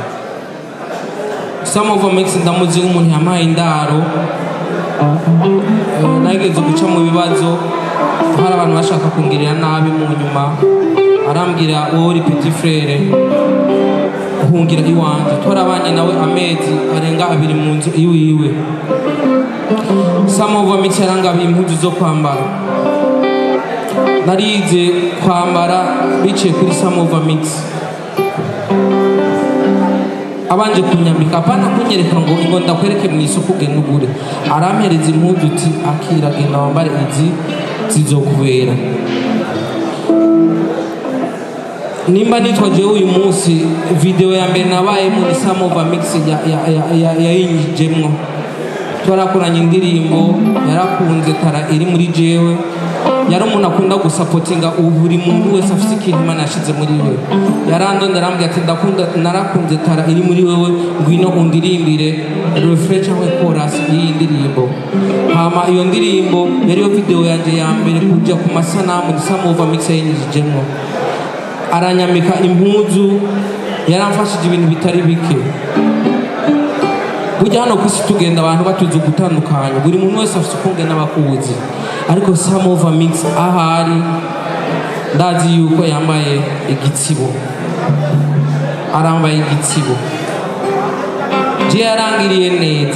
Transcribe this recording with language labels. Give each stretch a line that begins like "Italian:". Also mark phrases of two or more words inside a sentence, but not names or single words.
Rundi: Sam Ovamix ndamuzi umuntu yamaye indaro, nageze guca mu bibazo, hari abantu bashaka kungirira nabi mu nyuma, arambwira wowe uri
French: petit frère,
Rundi: uhungira iwanje. Twarabanye nawe amezi arenga 2 mu nzu iwiwe. Sam Ovamix yarangabiye impuzu zo kwambara, narize kwambara biciye kuri Sam Ovamix. abanje kunyambika apana kunyereka ngo ndakwereke mu isoko ugenda ugure, arampereza impuzu uti akira genda wambare izi zizokubera. Nimba nitwa jewe uyu munsi video ya mbere nabaye muri Some of Mix yayinjijemwo, twarakoranye indirimbo yarakunze tara iri muri jewe, yari umuntu akunda gusapotinga buri muntu wese afite ikintu Imana yashize muri we. Yarandonda arambwira ati narakunze tara iri muri wewe, ngwino undirimbire refresh cyangwa chorus y'iyi ndirimbo. Hama iyo ndirimbo yari yo video yanje ya mbere kujya ku masanamu Some of Mix yayinjijemwo. Aranyambika impuzu, yaramfashije ibintu bitari bike. Burya hano kwisi tugenda abantu batuzi gutandukanya, buri muntu wese afite uko ngena bakuzi, ariko Some of Mix ahari ndazi yuko yambaye igitsibo, arambaye igitsibo, je yarangiriye neza.